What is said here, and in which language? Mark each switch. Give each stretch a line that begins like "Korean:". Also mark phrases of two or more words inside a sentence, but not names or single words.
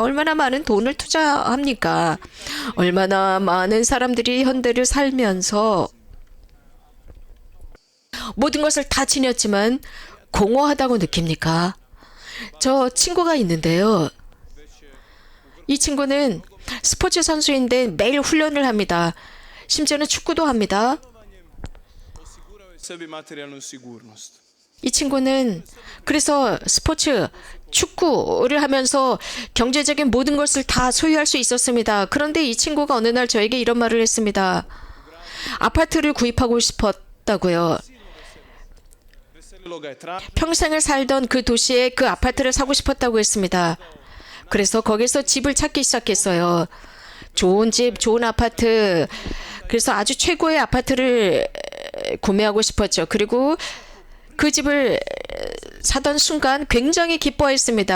Korean: 얼마나 많은 돈을 투자합니까? 얼마나 많은 사람들이 현대를 살면서 모든 것을 다 지녔지만 공허하다고 느낍니까? 저 친구가 있는데요. 이 친구는 스포츠 선수인데 매일 훈련을 합니다. 심지어는 축구도 합니다.
Croatian: osigurao je sebi materijalnu sigurnost.
Korean: 이 친구는 그래서 축구를 하면서 경제적인 모든 것을 다 소유할 수 있었습니다. 그런데 이 친구가 어느 날 저에게 이런 말을 했습니다. 아파트를 구입하고 싶었다고요.
Croatian: Veselilo ga je tra-
Korean: 평생을 살던 그 도시에 그 아파트를 사고 싶었다고 했습니다. 그래서 거기서 집을 찾기 시작했어요. 좋은 집, 좋은 아파트. 그래서 아주 최고의 아파트를 구매하고 싶었죠. 그리고 그 집을 사던 순간 굉장히 기뻐했습니다.